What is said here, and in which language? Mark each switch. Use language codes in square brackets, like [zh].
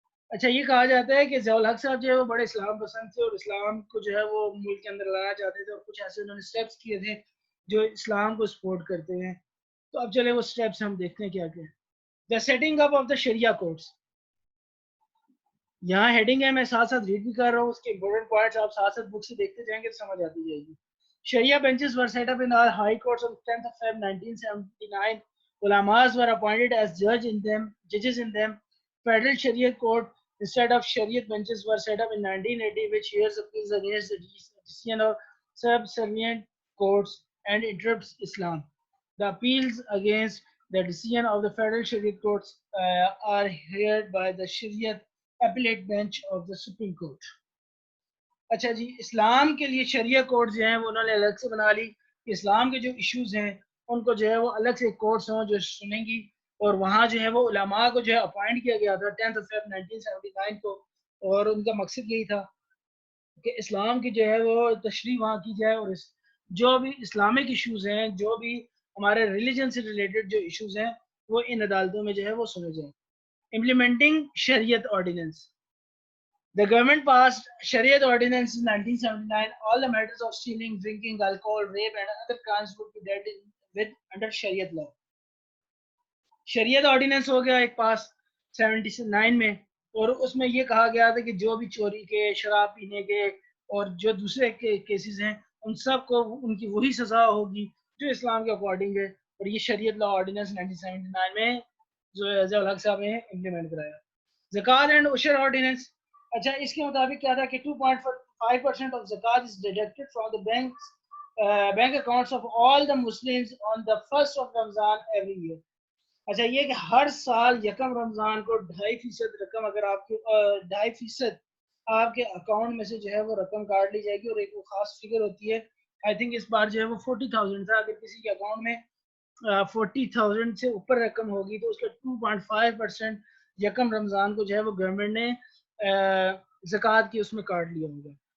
[ur] اچھا یہ کہا جاتا ہے کہ ضیاء الحق صاحب جو ہے وہ بڑے اسلام پسند تھے اور اسلام کو جو ہے وہ ملک کے اندر لانا چاہتے تھے، اور کچھ ایسے انہوں نے اسٹیپس کیے تھے جو اسلام کو سپورٹ کرتے ہیں. تو اب چلے وہ اسٹیپس ہم دیکھتے ہیں کیا کیا. [en] The setting up of the sharia courts. [ur] یہاں ہیڈنگ ہے, میں ساتھ ساتھ ریڈ بھی کر رہا ہوں, اس کے امپورٹنٹ پوائنٹس آپ ساتھ ساتھ بک سے دیکھتے جائیں گے تو سمجھ آتی جائے گی. [en] Sharia benches were set up in our high courts on 10th of February 1979. Ulamas were appointed as judges in them. Federal Sharia court instead of Shariat benches were set up in 1980, which hears appeals against the decision of subservient courts and interrupts Islam. The appeals against the decision of the Federal Shariat courts are heard by the Shariat appellate bench of the Supreme Court. [ur] اچھا جی, اسلام کے لیے شریعہ court جو ہیں وہ انہوں نے الگ سے بنا لی کہ اسلام کے جو ایشوز ہیں ان کو جو ہے وہ الگ سے کورٹس ہوں جو سنیں گی, اور وہاں جو ہے وہ علماء کو جو ہے اپوائنٹ کیا گیا تھا 10th of February 1979 کو, اور ان کا مقصد یہی تھا کہ اسلام کی جو ہے وہ تشریح وہاں کی جائے, اور جو بھی اسلامک ایشوز ہیں, جو بھی ہمارے ریلیجن سے ریلیٹڈ جو ایشوز ہیں وہ ان عدالتوں میں جو ہے وہ سنے جائیں. [en] Implementing Shariat ordinance. The government passed Shariat Ordinance in 1979. All the matters of stealing, drinking, alcohol, rape, and other crimes would be dealt with under Shariat law. [ur] شریعت آرڈیننس ہو گیا ایک پاس 79 میں, اور اس میں یہ کہا گیا تھا کہ جو بھی چوری کے, شراب پینے کے اور جو دوسرے کیسز ہیں ان سب کو ان کی وہی سزا ہوگی جو اسلام کے اکارڈنگ ہے, اور یہ شریعت لا آرڈیننس 1979 میں جو ضیاء الحق صاحب نے امپلیمنٹ کرایا. [en] Zakat and Ushr ordinance. [ur] اچھا, اس کے مطابق کیا تھا کہ [en] 2.5% of zakat is deducted from the bank accounts of all the Muslims on the first of Ramzan every year. [ur] اچھا, یہ کہ ہر سال یکم رمضان کو 2.5% رقم, اگر آپ کی 2.5% آپ کے اکاؤنٹ میں سے جو ہے وہ رقم کاٹ لی جائے گی, اور ایک وہ خاص فگر ہوتی ہے, آئی تھنک اس بار جو ہے وہ 40,000 تھا, اگر کسی کے اکاؤنٹ میں 40,000 سے اوپر رقم ہوگی تو اس کا 2.5% یکم رمضان کو جو ہے وہ گورنمنٹ نے زکوٰۃ کی اس میں کاٹ لیا ہوگا.